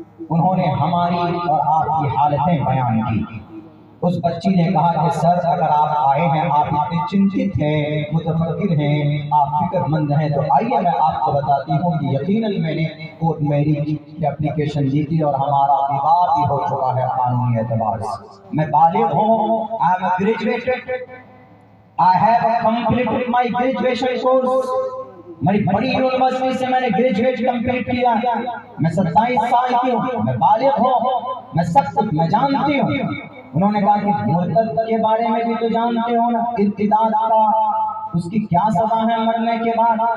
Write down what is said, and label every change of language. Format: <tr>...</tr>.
<ur>انہوں نے ہماری اور آپ کی حالتیں بیان کی. اس بچی نے کہا کہ سر اگر آپ آئے ہیں، آپ اتنے چنتت ہیں، متفکر ہیں، آپ فکر مند ہیں، تو آئیے میں آپ کو بتاتی ہوں کہ یقیناً میں نے کورٹ میرج کی اپلیکیشن دی تھی اور ہمارا وواد بھی ہو چکا ہے قانونی اعتبار سے. میں بالغ ہوں،</ur> <en>I am a graduated, I have completed my graduation course.</en> <ur>میری بڑی یونیورسٹی سے میں نے گریجویٹ کمپلیٹ کیا. میں 27 سال کی ہوں، میں بالغ ہوں، میں سب کچھ میں جانتی ہوں. انہوں نے کہا کہ مرتد کے بارے میں بھی تو جانتے ہو نا، ارتداد کا اس کی کیا سزا ہے مرنے کے بعد.</ur>